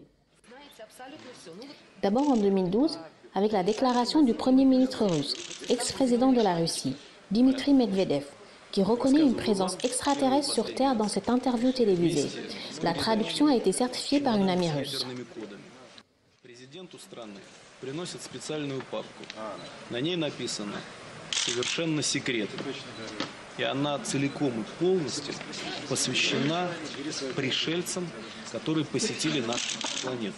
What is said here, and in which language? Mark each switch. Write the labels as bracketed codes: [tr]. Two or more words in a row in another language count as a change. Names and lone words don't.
[fr] D'abord en 2012, avec la déclaration du Premier ministre russe, ex-président de la Russie, Dmitri Medvedev, qui reconnaît une présence extraterrestre sur Terre dans cette interview télévisée. La traduction a été certifiée par une amie russe. [ru] Приносит специальную папку. На ней написано «Совершенно секретно». И она целиком и полностью посвящена пришельцам, которые посетили нашу планету.